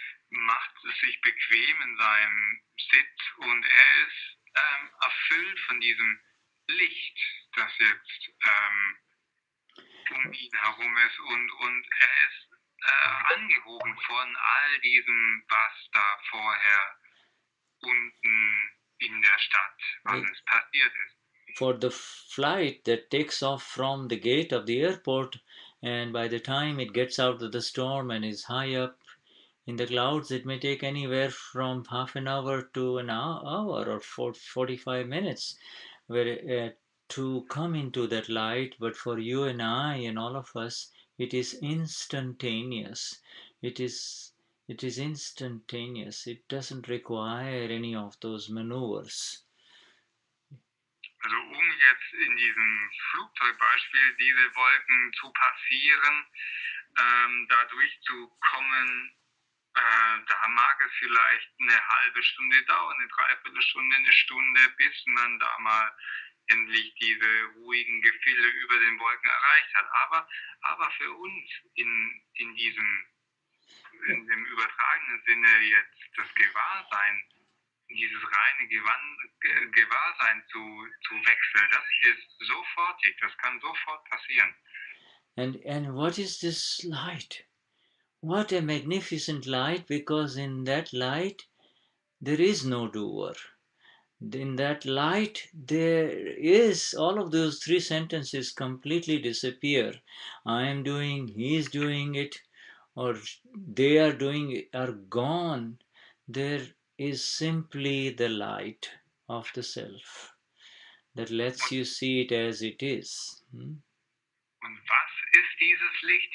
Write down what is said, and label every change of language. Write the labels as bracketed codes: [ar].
[de] macht es sich bequem in seinem Sitz und er ist erfüllt von diesem Licht, das jetzt um ihn herum ist und er ist angehoben von all diesem, was da vorher unten in der Stadt alles passiert ist. [en] For the flight that takes off from the gate of the airport, and by the time it gets out of the storm and is high up in the clouds, it may take anywhere from half an hour to an hour or 45 minutes to come into that light. But for you and I and all of us, it is instantaneous. It is instantaneous. It doesn't require any of those maneuvers. [de] Also jetzt in diesem Flugzeugbeispiel diese Wolken zu passieren, da durchzukommen, da mag es vielleicht eine halbe Stunde dauern, eine Dreiviertelstunde, eine Stunde, bis man da mal endlich diese ruhigen Gefilde über den Wolken erreicht hat. Aber für uns in dem übertragenen Sinne jetzt das Gewahrsein, dieses reine Gewahrsein zu wechseln, das ist sofortig, das kann sofort passieren. [en] And what is this light? What a magnificent light, because in that light there is no doer. In that light there is all of those three sentences completely disappear. I am doing, he is doing it, or they are doing it, are gone. There is simply the light of the self that lets you see it as it is. [de] Und was ist dieses Licht?